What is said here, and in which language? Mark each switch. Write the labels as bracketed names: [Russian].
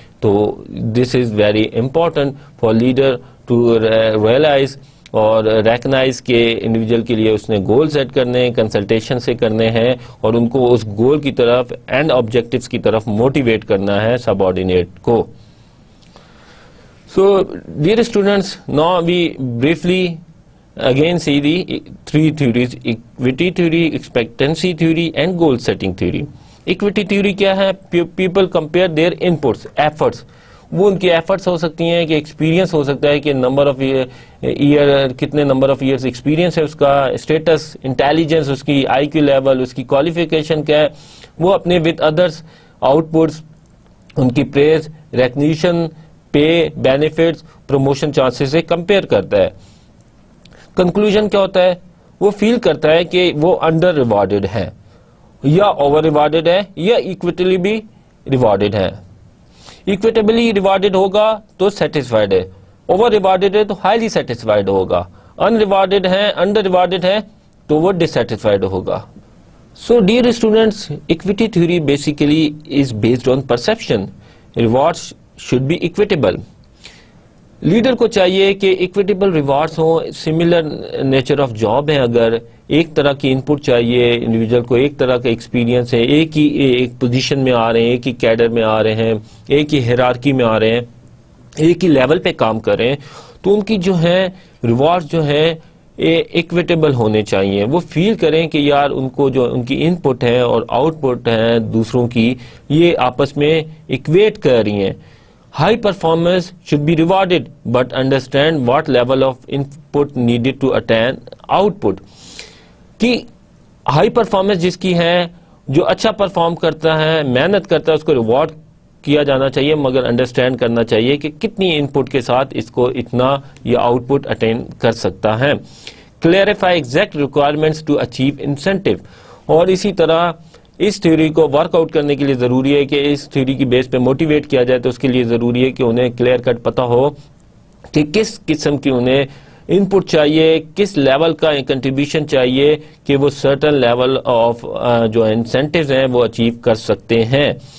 [Urdu] تو [English] this is very important for leader to realise [Urdu] اور recognise کہ انڈیویجول کے لیے اس نے گول سیٹ کرنے ہیں، کنسلٹیشن سے کرنے ہیں، اور ان کو اس گول کی طرف اینڈ آبجیکٹیوز کی طرف موٹیویٹ کرنا ہے سب آرڈینیٹ کو. [English] So, dear students, now we briefly again see the 3 theories: equity theory, expectancy theory and goal setting theory. Equity theory [Urdu] کیا ہے؟ [English] People compare their inputs, efforts. [Urdu] وہ ان کی ایفرٹس ہو سکتی ہیں کہ ایکسپیرینس ہو سکتا ہے کہ نمبر آف ایئر، کتنے نمبر آف ایئرس ایکسپیرینس ہے اس کا، اسٹیٹس، انٹیلیجنس، اس کی آئی کیو لیول، اس کی کوالیفیکیشن کیا ہے، وہ اپنے ود ادرس آؤٹ پٹس، ان کی پریز، ریکگنیشن، پے، بینیفٹس، پروموشن چانسز سے کمپیئر کرتا ہے. کنکلوژن کیا ہوتا ہے؟ وہ فیل کرتا ہے کہ وہ انڈر ریوارڈڈ ہے یا اوور ریوارڈڈ ہے یا ایکویٹلی بھی ریوارڈڈ ہے. ایکویٹیبلی ریوارڈڈ ہوگا تو سیٹسفائڈ ہے، اوور ریوارڈڈ ہے تو ہائیلی سیٹسفائڈ ہوگا، ان ریوارڈڈ ہے، انڈر ریوارڈڈ ہے تو وہ ڈسسیٹسفائڈ ہوگا. [English] So dear students, equity theory basically is based on perception. Rewards should be equitable. [Urdu] Leader کو چاہیے کہ ایکویٹیبل ریوارڈز ہوں، سملر نیچر آف جاب ہیں، اگر ایک طرح کی ان پٹ چاہیے انڈیویجول کو، ایک طرح کا ایکسپیرینس ہے، ایک ہی ایک پوزیشن میں آ رہے ہیں، ایک ہی کیڈر میں آ رہے ہیں، ایک ہی ہیرارکی میں آ رہے ہیں، ایک ہی لیول پہ کام کر رہے ہیں، تو ان کی جو ہے ریوارڈز جو ہیں ایکویٹیبل ہونے چاہیے. وہ فیل کریں کہ یار ان کو جو ان کی ان پٹ ہے اور آؤٹ پٹ ہے دوسروں کی، یہ آپس میں ایکویٹ کر رہی ہیں. [English] High performance should be rewarded, but understand what level of input needed to attain output. [Urdu] کہ ہائی پرفارمنس جس کی ہے، جو اچھا پرفارم کرتا ہے، محنت کرتا ہے، اس کو ریوارڈ کیا جانا چاہیے، مگر انڈرسٹینڈ کرنا چاہیے کہ کتنی ان پٹ کے ساتھ اس کو اتنا یہ آؤٹ پٹ اٹین کر سکتا ہے. [English] Clarify exact requirements to achieve incentive. [Urdu] اور اسی طرح اس تھیوری کو ورک آؤٹ کرنے کے لیے ضروری ہے کہ اس تھیوری کی بیس پہ موٹیویٹ کیا جائے، تو اس کے لیے ضروری ہے کہ انہیں کلیئر کٹ پتا ہو کہ کس قسم کی انہیں ان پٹ چاہیے، کس لیول کا کنٹریبیوشن چاہیے کہ وہ سرٹن لیول آف جو انسینٹیوز ہیں وہ اچیو کر سکتے ہیں.